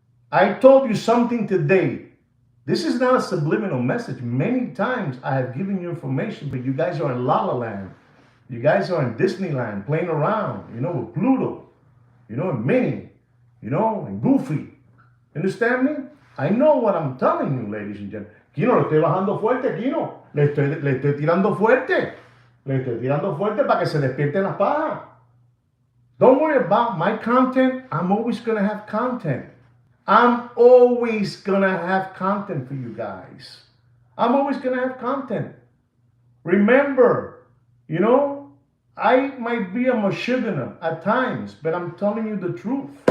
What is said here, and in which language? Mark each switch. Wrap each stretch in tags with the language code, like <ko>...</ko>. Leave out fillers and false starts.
<en>I told you something today. This is not a subliminal message. Many times I have given you information, but you guys are in La La Land. You guys are in Disneyland playing around, you know, with Pluto, you know, and Minnie, you know, and Goofy. Understand me? I know what I'm telling you, ladies and gentlemen.</en> <es>Kino, le estoy bajando fuerte, Kino. Le estoy tirando fuerte. Le estoy tirando fuerte para que se despierten las pajas.</es> <en>Don't worry about my content. I'm always going to have content. I'm always going to have content for you guys. I'm always going to have content. Remember, you know, I might be a mashugana at times, but I'm telling you the truth.</en>